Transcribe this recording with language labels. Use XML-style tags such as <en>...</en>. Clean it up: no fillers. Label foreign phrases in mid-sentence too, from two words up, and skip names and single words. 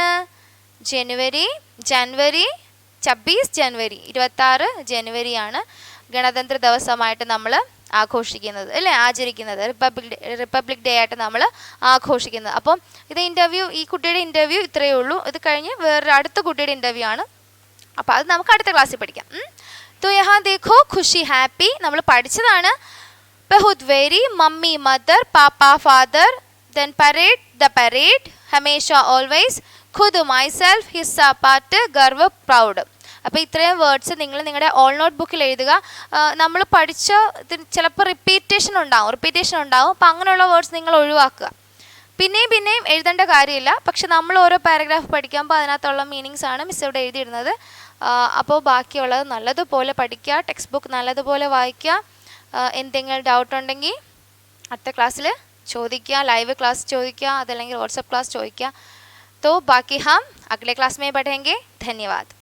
<ml>ജനുവരി 26 ജനുവരി 26 ജനുവരിയാണ് ഗണതന്ത്ര ദിവസമായിട്ട് നമ്മൾ ആഘോഷിക്കുന്നത് അല്ലേ, ആചരിക്കുന്നത്. റിപ്പബ്ലിക് ഡേ ആയിട്ട് നമ്മൾ ആഘോഷിക്കുന്നത്. അപ്പം ഇത് ഇൻ്റർവ്യൂ, ഈ കുട്ടിയുടെ ഇൻ്റർവ്യൂ ഇത്രയേ ഉള്ളൂ. ഇത് കഴിഞ്ഞ് വേറൊരു അടുത്ത കുട്ടിയുടെ ഇൻ്റർവ്യൂ ആണ്. അപ്പോൾ അത് നമുക്ക് അടുത്ത ക്ലാസ്സിൽ പഠിക്കാം.</ml> <hi>तो यहाँ देखो खुशी हैप्पी</hi> <ml>നമ്മൾ പഠിച്ചതാണ്.</ml> <hi>बहुत वेरी मम्मी मदर पापा</hi> <en>father then parade the parade</en> <hi>हमेशा always खुद myself हिस्सा पार्ट गर्व proud.</hi> <ml>അപ്പോൾ ഇത്രയും വേർഡ്സ് നിങ്ങൾ നിങ്ങളുടെ ഓൾ നോട്ട് ബുക്കിൽ എഴുതുക. നമ്മൾ പഠിച്ച ചിലപ്പോൾ റിപ്പീറ്റേഷൻ ഉണ്ടാവും. അപ്പോൾ അങ്ങനെയുള്ള വേർഡ്സ് നിങ്ങൾ ഒഴിവാക്കുക. പിന്നെയും എഴുതേണ്ട കാര്യമില്ല. പക്ഷെ നമ്മൾ ഓരോ പാരഗ്രാഫ് പഠിക്കുമ്പോൾ അതിനകത്തുള്ള മീനിങ്സ് ആണ് മിസ് ഇവിടെ എഴുതിയിടുന്നത്. അപ്പോൾ ബാക്കിയുള്ളത് നല്ലതുപോലെ പഠിക്കുക, ടെക്സ്റ്റ് ബുക്ക് നല്ലതുപോലെ വായിക്കുക. എന്തെങ്കിലും ഡൗട്ട് ഉണ്ടെങ്കിൽ അടുത്ത ക്ലാസ്സിൽ ചോദിക്കുക, ലൈവ് ക്ലാസ് ചോദിക്കുക, അതല്ലെങ്കിൽ വാട്സപ്പ് क्लास ചോദിക്കുക.</ml> <hi>तो बाकी हम अगले क्लास में पढ़ेंगे. धन्यवाद.</hi>